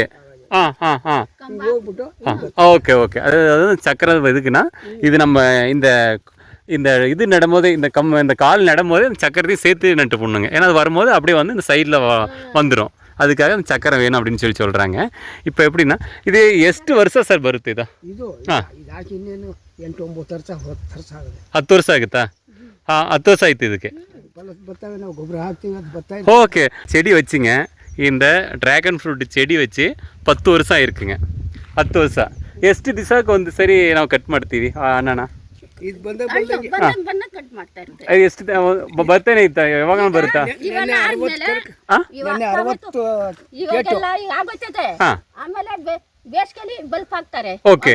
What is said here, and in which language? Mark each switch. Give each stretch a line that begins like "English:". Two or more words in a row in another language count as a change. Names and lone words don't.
Kannada: ಹೋಗ್ಬಿಟ್ಟು
Tamil: ஓகே. ஓகே. அதாவது சக்கரம் எதுக்குன்னா, இது நம்ம இந்த இந்த இது நடும்போது இந்த கால் நடும்போது இந்த சக்கரத்தையும் சேர்த்து நட்டு போடணுங்க. ஏன்னா அது வரும்போது அப்படியே வந்து இந்த சைடில் வந்துடும். அதுக்காக அந்த சக்கரம் வேணும் அப்படின்னு சொல்கிறாங்க. இப்போ எப்படின்னா, இது
Kannada: ಎಷ್ಟು ವರ್ಷ ಸರ್ ಬರುತ್ತೆ ಇದು? ಇದು ಇದಾಕಿ ಇನ್ನೇನು 8-9 ವರ್ಷ 10 ವರ್ಷ ಆಗುತ್ತೆ. 10 ವರ್ಷ ಆಗುತ್ತಾ? 10 ವರ್ಷ ಆಯ್ತು ಇದಕ್ಕೆ. ಬರ್ತವೆ, ನಾವು ಗೊಬ್ಬರ ಹಾಕ್ತೀವಿ, ಅದು ಬರ್ತಾ. ஓகே. செடி வச்சுங்க, இந்த
English: dragon fruit
Kannada: செடி வச்சு 10 ವರ್ಷ ಆயிருக்குங்க. 10 ವರ್ಷ. ಎಷ್ಟು ದಿವಸಕ್ಕೆ ಒಂದು ಸರಿ ನಾವು ಕಟ್ ಮಾಡ್ತೀವಿ ಅಣ್ಣನ? ಇದು ಬಂದ ಎಷ್ಟು ಬರ್ತಾನೆ ಇತ್ತ? ಯಾವಾಗ ಬರುತ್ತಾ? ಓಕೆ.